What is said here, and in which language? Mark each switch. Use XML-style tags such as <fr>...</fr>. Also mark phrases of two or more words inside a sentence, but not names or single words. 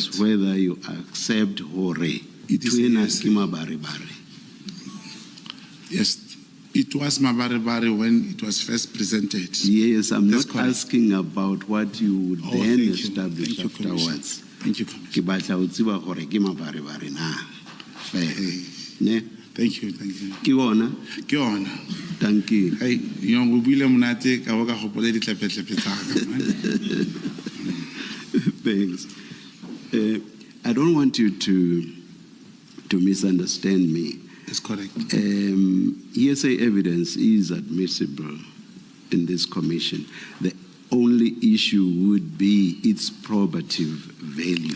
<en>is whether you accept hore. It is yes, it was mabaribari when it was first presented. Yes, I'm That's not correct. asking about what you would then thank you. establish Thank you, Commissioner. afterwards. Thank you, Commissioner.</en> <st>Ke batla ho tseba hore ke mabaribari na.</st> <en>Fair. Ne? Thank you.</en> <st>Ke ona? Ke ona.</st> <en>Thank you.</en> <tn>Hey, go buile monate ka bo ka gopola ditlepe-tlepe tsa ka.</tn> <en>Thanks. I don't want you to to misunderstand me. That's correct. Hearsay evidence is admissible in this commission. The only issue would be its probative value.</en>